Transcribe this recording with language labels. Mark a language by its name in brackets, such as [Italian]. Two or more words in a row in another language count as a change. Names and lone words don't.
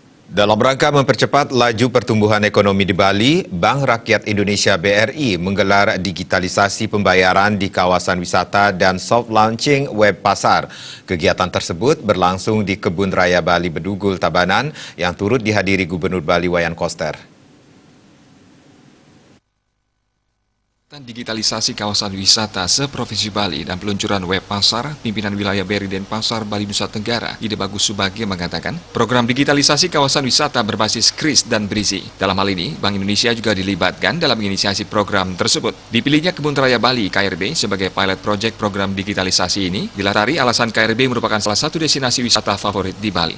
[Indonesian] Dalam rangka mempercepat laju pertumbuhan ekonomi di Bali, Bank Rakyat Indonesia BRI menggelar digitalisasi pembayaran di kawasan wisata dan [English] soft launching [Indonesian] web pasar. Kegiatan tersebut berlangsung di Kebun Raya Bali Bedugul, Tabanan yang turut dihadiri Gubernur Bali Wayan Koster. Digitalisasi kawasan wisata se-Provinsi Bali dan peluncuran web pasar, pimpinan wilayah BRI Denpasar, Bali, Nusa Tenggara, Ide Bagus Subagio mengatakan, program digitalisasi kawasan wisata berbasis KRIS dan BRIZI. Dalam hal ini, Bank Indonesia juga dilibatkan dalam menginisiasi program tersebut. Dipilihnya Kebun Raya Bali, KRB, sebagai [English] pilot project [Indonesian] program digitalisasi ini, dilatari alasan KRB merupakan salah satu destinasi wisata favorit di Bali.